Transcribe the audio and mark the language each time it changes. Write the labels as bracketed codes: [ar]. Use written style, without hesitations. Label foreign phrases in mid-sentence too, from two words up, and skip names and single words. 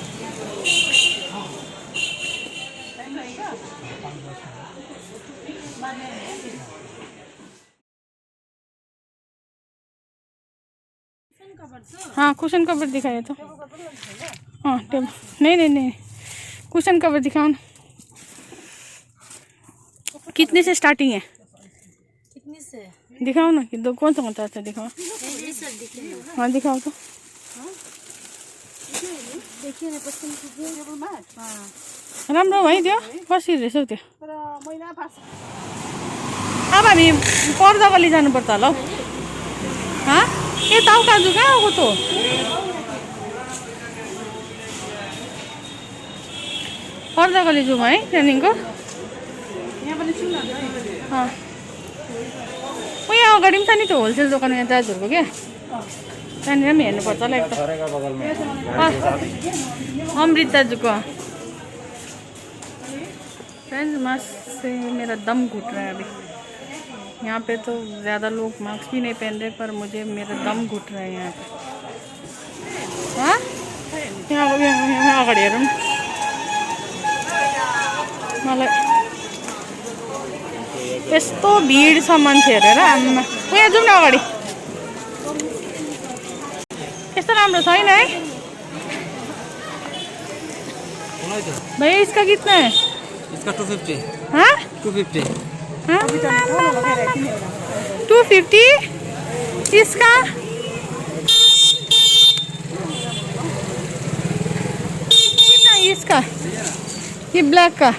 [hi] हाँ [en] cushion cover [hi] दिखाया तो हाँ टेबल नहीं [en] cushion cover [hi] दिखाओ ना कितने से स्टार्टिंग है कितने से दिखाओ ना कि दो कौन सा अच्छा दिखाओ हाँ दिखाओ तो देखिए ना पसंद कीजिए [ne] राम्रो भइदियो कसरी रहेछ हौ त्यो अब हामी पर्दा गली जानुपर्छ होला हौ हाँ ए ताउ काजु कहाँ आएको त पर्दा गली जाउँ है ट्रेनिङको यहाँ अगाडि पनि छ नि त्यो होलसेल दोकान यहाँ दाजुहरूको क्या त्यहाँनिर पनि हेर्नुपर्छ होला एकदम अमृत दाजुको [en] friends mask [hi] से मेरा दम घुट रहा है अभी यहाँ पे तो ज़्यादा लोग मास्क भी नहीं पहन रहे पर मुझे मेरा दम घुट रहा है यहाँ पे हाँ [ne] यहाँ अगाडि हेरौँ मलाई यस्तो भिड छ मान्छे हेरेर आम्मा यहाँ जाउँ न अगाडि यस्तो राम्रो छैन है [hi] भैया इसका कितना है इसका 250 हाँ 250 हाँ 250 इसका कितना है इसका ये ब्लैक का